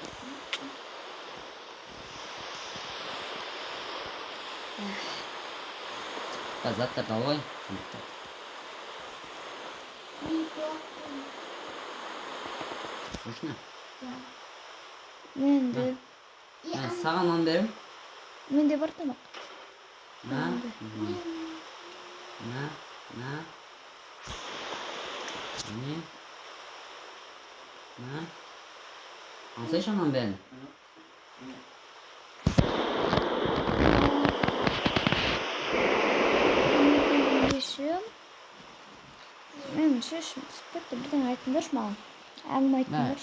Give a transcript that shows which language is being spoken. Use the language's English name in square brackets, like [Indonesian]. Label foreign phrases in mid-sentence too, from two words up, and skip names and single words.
[Kazakh] Заттар давай. [Russian] Слышно? [Kazakh] Мен де Саған нан берем. менде бар тамақ. На. Не. На. Алсайшы нан берем. Мен шешім түсіп кетті, бірден айтыңдаршы маған. Әңгіме айтыңдаршы.